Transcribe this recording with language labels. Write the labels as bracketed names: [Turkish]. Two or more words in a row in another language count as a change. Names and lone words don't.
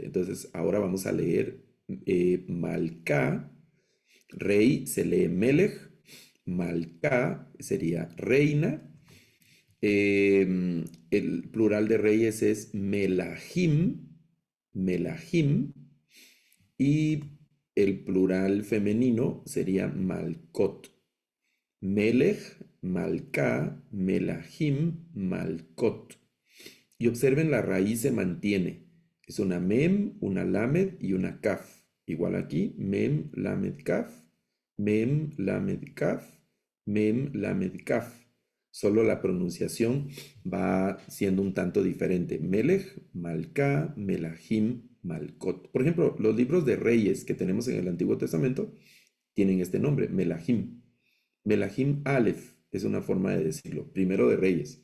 [Spanish] Entonces, ahora vamos a leer Malka, rey se lee Melech, Malka sería reina, el plural de reyes es Melahim, Melahim, y el plural femenino sería Malkot. [Hebrew] מלך, מלכה, מלכים, מלכות. [Spanish] Y observen, la raíz se mantiene. Es una mem, una lamed y una kaf. Igual aquí, mem, lamed, kaf, mem, lamed, kaf, mem, lamed, kaf. Solo la pronunciación va siendo un tanto diferente. [Hebrew] מלך, מלכה, מלכים, מלכות. [Spanish] Por ejemplo, los libros de reyes que tenemos en el Antiguo Testamento tienen este nombre, Melahim. [Hebrew] מלכים א [Spanish] es una forma de decirlo, primero de Reyes.